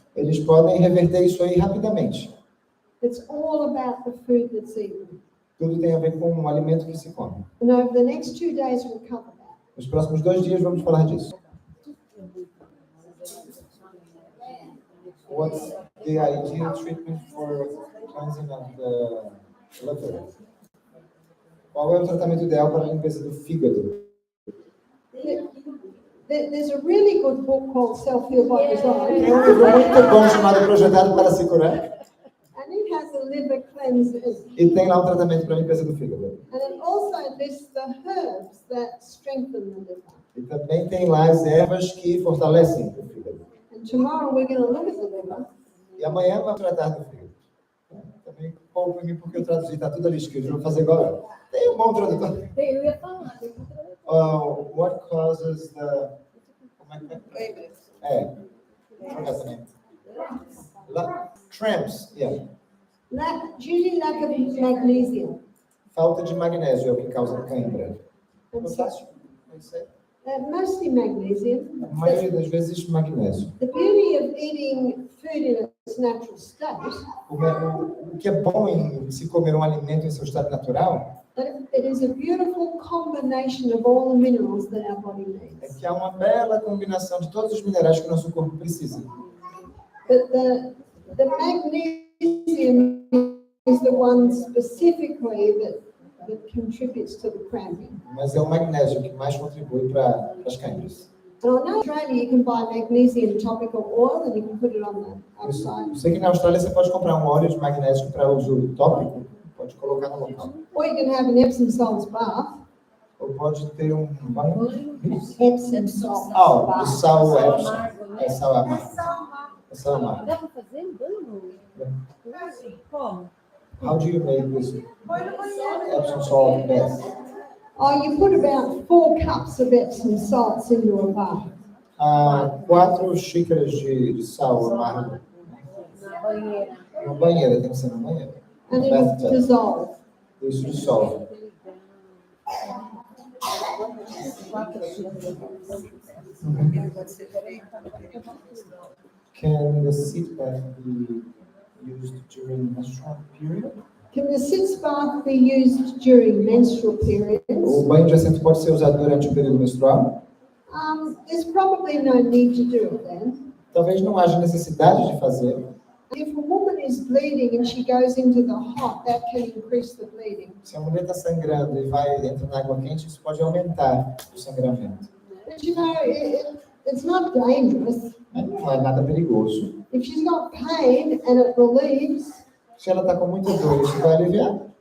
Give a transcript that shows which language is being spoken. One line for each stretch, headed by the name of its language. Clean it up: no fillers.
Portuguese: Eles podem reverter isso aí rapidamente.
English: It's all about the food that's eaten.
Portuguese: Tudo tem a ver com o alimento que se come.
English: And over the next 2 days, we'll cover that.
Portuguese: Nos próximos 2 dias vamos falar disso.
English: What's the ideal treatment for cleansing of the liver?
Portuguese: Qual é o tratamento ideal para a limpeza do fígado?
English: There's a really good book called Self-Heal by Design,
Portuguese: Tem um livro muito bom chamado Projetado para se Curar,
English: and it has a liver cleanser.
Portuguese: e tem lá um tratamento para a limpeza do fígado.
English: And it also lists the herbs that strengthen the liver.
Portuguese: E também tem lá as ervas que fortalecem o fígado.
English: And tomorrow we're going to look at the liver.
Portuguese: E amanhã vamos tratar do fígado. Também pouco em mim porque eu traduzi, está tudo ali escrito, eu vou fazer igual. Tem um bom tradutor. Eu ia falar.
English: What causes the...
Portuguese: Como é que é?
English: Forgot the name. Cramps, yeah. Usually lack of magnesium.
Portuguese: Falta de magnésio é o que causa cãibra.
English: And so,
Portuguese: Potássio? É isso aí.
English: mostly magnesium.
Portuguese: A maioria das vezes magnésio.
English: The beauty of eating food in its natural state,
Portuguese: O que é bom em se comer um alimento em seu estado natural
English: that it is a beautiful combination of all the minerals that our body
Portuguese: é
English: needs.
Portuguese: que há uma bela combinação de todos os minerais que o nosso corpo precisa.
English: But the magnesium is the one specifically that contributes to the cramping.
Portuguese: Mas é o magnésio que mais contribui para as câimbras.
English: And I know in Australia you can buy magnesium topical oil and you can put it on the
Portuguese: Eu
English: outside.
Portuguese: sei que na Austrália você pode comprar um óleo de magnésio para uso tópico, pode colocar no local.
English: Or you can have an Epsom salts bath.
Portuguese: Ou pode ter um banho.
English: Epsom salts
Portuguese: Ah,
English: bath.
Portuguese: de sal Epsom. amargo, né? É sal amargo. É sal amargo. Dá para fazer um banho? Como?
English: How do you make this Epsom salt bath? Oh, you put about 4 cups of Epsom salts into a bath.
Portuguese: 4 xícaras de sal amargo. Na banheira. Uma banheira, tem que ser na banheira.
English: And it'll Bathtub. dissolve.
Portuguese: Isso dissolve. Pode ser feito.
English: Can the seat bath be used during menstrual period? Can the sitz bath be used during menstrual periods?
Portuguese: O banho de assento pode ser usado durante o período menstrual?
English: There's probably no need to do it then.
Portuguese: Talvez não haja necessidade de fazer.
English: If a woman is bleeding and she goes into the hot, that can increase the bleeding.
Portuguese: Se a mulher está sangrando e entra na água quente, isso pode aumentar o sangramento.
English: But you know, it's not dangerous.
Portuguese: Mas não é nada perigoso.
English: If she's got pain and it relieves,
Portuguese: Se ela está com muita dor, isso vai aliviar,